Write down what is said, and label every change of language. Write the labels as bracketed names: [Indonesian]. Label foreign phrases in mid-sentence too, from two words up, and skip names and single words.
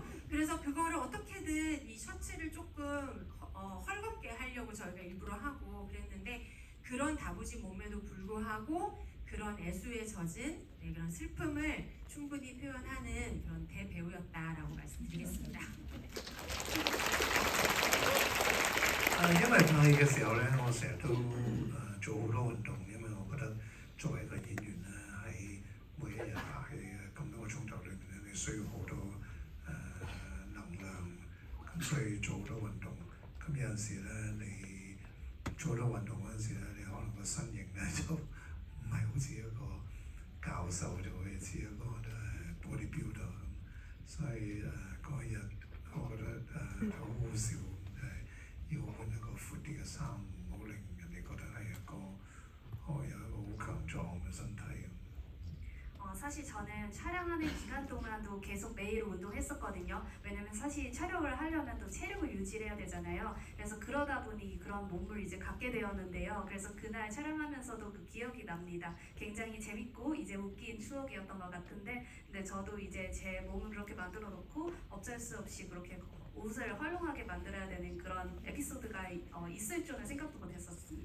[Korean] 그래서 그거를 어떻게든 이 셔츠를 조금 헐겁게 하려고 저희가 일부러 하고 그랬는데 그런 다부진 몸에도 불구하고 그런 애수에 젖은 그런 슬픔을 충분히 표현하는 그런 대배우였다라고 말씀드리겠습니다. [Cantonese] 因為拍戲嘅時候咧，我成日都做好多運動，因為我覺得作為一個演員咧，喺每一日拍戲嘅咁多個鐘頭裏面咧，你需要好多能量，咁所以做好多運動。咁有陣時咧，你做好多運動嗰陣時咧，你可能個身形咧就唔係好似一個教授，就會似一個bodybuilder 咁。所以嗰一日我覺得好好笑。要換一個闊啲嘅衫，唔好令人哋覺得係一個有一個好強壯嘅身體咁。 [Korean] 사실 저는 촬영하는 기간 동안도 계속 매일 운동했었거든요. 왜냐면 사실 촬영을 하려면 또 체력을 유지해야 되잖아요. 그래서 그러다 보니 그런 몸을 이제 갖게 되었는데요. 그래서 그날 촬영하면서도 그 기억이 납니다. 굉장히 재밌고 이제 웃긴 추억이었던 것 같은데, 근데 저도 이제 제 몸을 그렇게 만들어 놓고 어쩔 수 없이 그렇게 옷을 활용하게 만들어야 되는 그런 에피소드가 있을 줄은 생각도 못했었습니다.